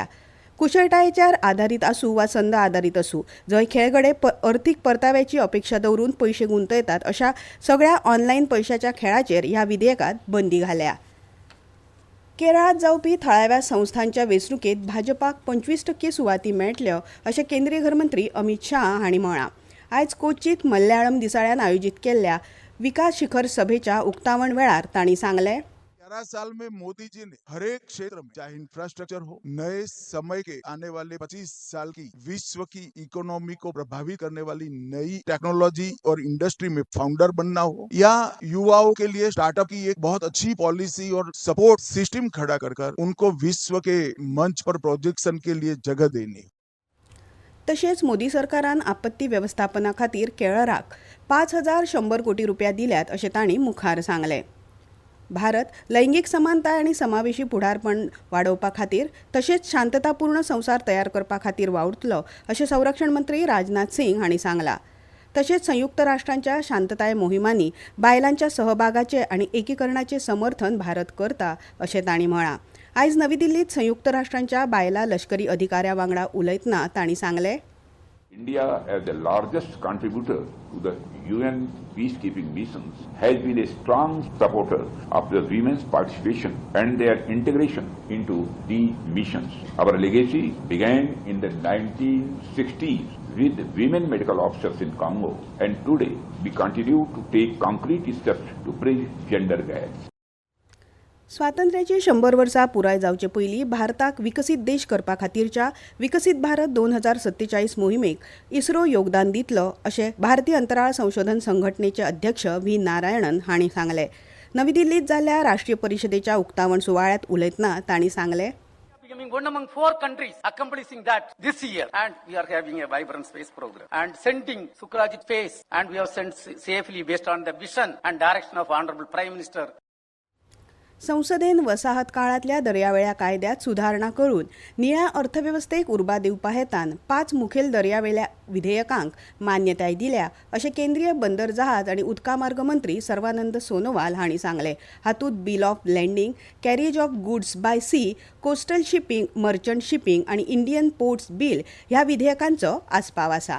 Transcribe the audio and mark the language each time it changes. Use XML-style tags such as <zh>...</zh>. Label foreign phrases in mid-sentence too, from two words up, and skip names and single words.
<kok>कुशळटायेचेर आदारीत आसूं वा संद आदारीत आसूं, जंय खेळगडे अर्थीक परताव्याची अपेक्षा दवरून पयशे गुंतयतात अशा सगळ्या ऑनलायन पयशाच्या खेळाचेर ह्या विधेयकांत बंदी घाल्या. केरळात जावपी थळाव्या संस्थांच्या वेंचणुकेत भाजपाक 25% सुवाती मेळटल्यो अशें केंद्रीय गृहमंत्री अमित शाह हांणी म्हळां. आयज कोच्चीत मल्याळम दिसाळ्यान आयोजीत केल्ल्या विकास शिखर सभेच्या उक्तावण वेळार तांणी सांगलें,</kok> <hi>11 साल में मोदी जी ने हर एक क्षेत्र में, चाहे इंफ्रास्ट्रक्चर हो, नए समय के आने वाले 25 साल की विश्व की इकोनॉमी को प्रभावित करने वाली नई टेक्नोलॉजी और इंडस्ट्री में फाउंडर बनना हो, या युवाओं के लिए स्टार्टअप की एक बहुत अच्छी पॉलिसी और</hi> <en>support system</en> <hi>खड़ा कर उनको विश्व के मंच पर प्रोजेक्शन के लिए जगह देनी.</hi> <kok>तशेंच मोदी सरकारान आपत्ती व्यवस्थापना खातीर केरळाक 5,100 कोटी रुपया दिल्यात अशें तांणी मुखार सांगलें. भारत लैंगीक समानताय आनी समावेशी फुडारपण वाडोवपा खातीर तशेंच शांततापूर्ण संवसार तयार करपा खातीर वावुरतलो अशें संरक्षण मंत्री राजनाथ सिंग हांणी सांगलां. तशेंच संयुक्त राष्ट्रांच्या शांतताय मोहिमांनी बायलांच्या सहभागाचे आनी एकीकरणाचे समर्थन भारत करता अशें तांणी म्हळां. आयज नवी दिल्लीत संयुक्त राष्ट्रांच्या बायला लष्करी अधिकाऱ्या वांगडा उलयतना तांणी सांगलें,</kok> <en>India, as the largest contributor to the UN peacekeeping missions, has been a strong supporter of the women's participation and their integration into the missions. Our legacy began in the 1960s with women medical officers in Congo, and today we continue to take concrete steps to bridge gender gaps.</en> <kok>स्वातंत्र्याची 100 वर्सां पुराय जावचे पयलीं भारताक विकसीत देश करपा खातीरच्या विकसीत भारत 2047 मोहिमेक इस्रो योगदान दितलो अशें भारतीय अंतराळ संशोधन संघटनेचे अध्यक्ष व्ही. नारायणन हांणी सांगलें. नवी दिल्लीत जाल्ल्या राष्ट्रीय परिशदेच्या उक्तावण सुवाळ्यात उलयतना तांणी सांगलें,</kok> <en>becoming one among 4 countries accomplishing that this year, and we are having a vibrant space program and sending Sukrajit phase, and we have sent safely based on the vision and direction of Honorable Prime Minister.</en> <kok>संसदेन वसाहत काळातल्या दर्यावेळ्या कायद्यात सुधारणा करून निळ्या अर्थव्यवस्थेक उर्बा दिवपा हेतान 5 मुखेल दर्यावेळ्या विधेयकांक मान्यताय दिल्या अशें केंद्रीय बंदर जहाज आनी उदका मार्ग मंत्री सर्वानंद सोनोवाल हांणी सांगलें. हातूंत बिल ऑफ लँडिंग, कॅरेज ऑफ गुड्स बाय सी, कोस्टल शिपिंग, मर्चंट शिपिंग आनी इंडियन पोर्ट्स बिल ह्या विधेयकांचो आस्पाव आसा.</kok>